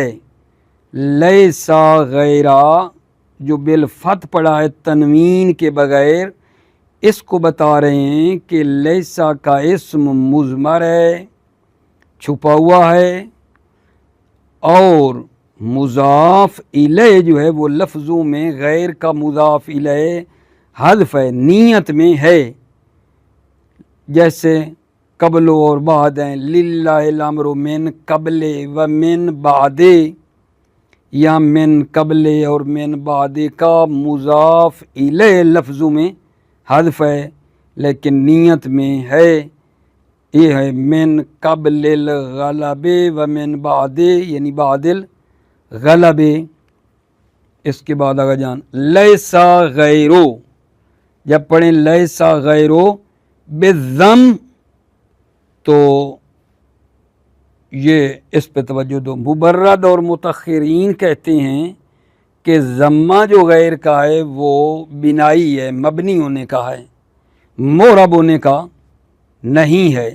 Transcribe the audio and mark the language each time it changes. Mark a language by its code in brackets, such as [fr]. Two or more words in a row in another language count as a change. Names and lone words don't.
[ar] لیسا غیرہ [ur] جو بالفتح پڑا ہے تنوین کے بغیر، اس کو بتا رہے ہیں کہ لیسا کا اسم مضمر ہے، چھپا ہوا ہے، اور مضاف الیہ جو ہے وہ لفظوں میں غیر کا مضاف الیہ حذف ہے، نیت میں ہے، جیسے قبل اور بعد ہیں، [ar] للہ الامر من قبل و من بعد، [ur] یا [ar] من قبل [ur] اور [ar] من بعد [ur] کا مضاف الیہ لفظوں میں حذف ہے لیکن نیت میں ہے، یہ ہے [ar] من قبل الغلب و من بعد [ur] یعنی [ar] بعد الغلب۔ [ur] اس کے بعد آگا جان [ar] لیسا غیرو، [ur] جب پڑھیں [ar] لیسا غیرو [ur] بالضم تو یہ اس پہ توجہ دو۔ مبرد اور متاخرین کہتے ہیں کہ ضمہ جو غیر کا ہے وہ بنائی ہے، مبنی ہونے کا ہے، معرب ہونے کا نہیں ہے۔